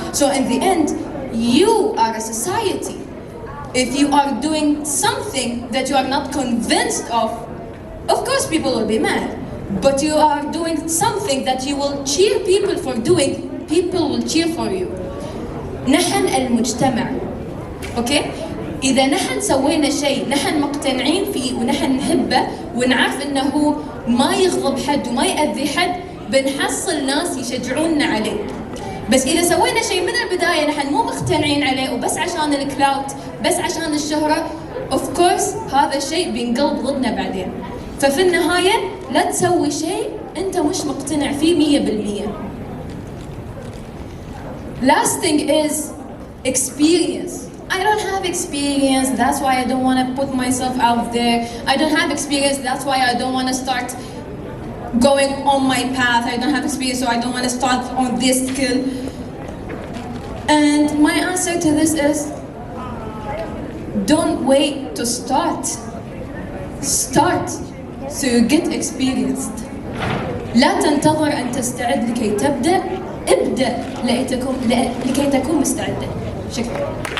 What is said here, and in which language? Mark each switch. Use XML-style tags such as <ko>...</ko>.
<en>So in the end, you are a society. If you are doing something that you are not convinced of course people will be mad. But you are doing something that you will cheer people for doing, people will cheer for you.</en> <ar>نحن المجتمع. اوكي؟ إذا نحن سوينا شيء نحن مقتنعين فيه ونحن نحبه ونعرف انه ما يغضب حد وما يأذي حد، بنحصل ناس يشجعوننا عليه. بس إذا سوينا شيء من البداية نحن مو مقتنعين عليه وبس عشان الكلاود، بس عشان الشهرة،</ar> <en>of course</en> <ar>هذا الشيء بينقلب ضدنا بعدين. ففي النهاية لا تسوي شيء أنت مش مقتنع فيه 100%.</ar> <en>Last thing is experience. I don't have experience, that's why I don't want to put myself out there. I don't have experience, that's why I don't want to start going on my path. I don't have experience, so I don't want to start on this skill. And my answer to this is, don't wait to start. Start so you get experienced.</en> <ar>لا تنتظر أن تستعد لكي تبدأ، ابدأ لكي تكون مستعدا. شكرا.</ar>